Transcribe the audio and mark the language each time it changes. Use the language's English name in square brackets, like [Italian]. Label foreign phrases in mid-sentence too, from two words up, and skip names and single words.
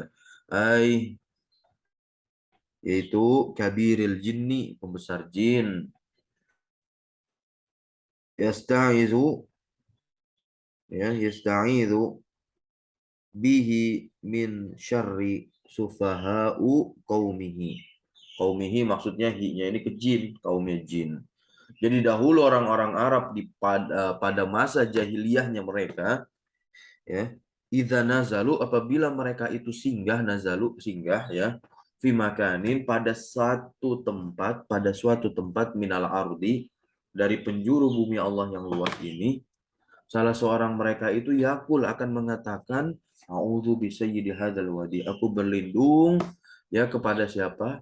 [Arabic] Ai, yaitu كبير الجن, [Indonesian] pembesar jin, [Arabic] yasta'izu, ya, يستعيذ به من شر سفهاء قومه. [Indonesian] Qaumihi maksudnya hi-nya ini ke jin, kaumnya jin. Jadi dahulu orang-orang Arab pada masa jahiliyahnya mereka, [Arabic] ya, إذا نزلوا, [Indonesian] apabila mereka itu singgah, nazalu singgah, [Arabic] ya, في مكان, [Indonesian] pada suatu tempat [Arabic] من الأرض, [Indonesian] dari penjuru bumi Allah yang luas ini, salah seorang mereka itu yakul akan mengatakan, [Arabic] أعوذ بسيد هذا الوادي, [Indonesian] aku berlindung, ya, kepada siapa?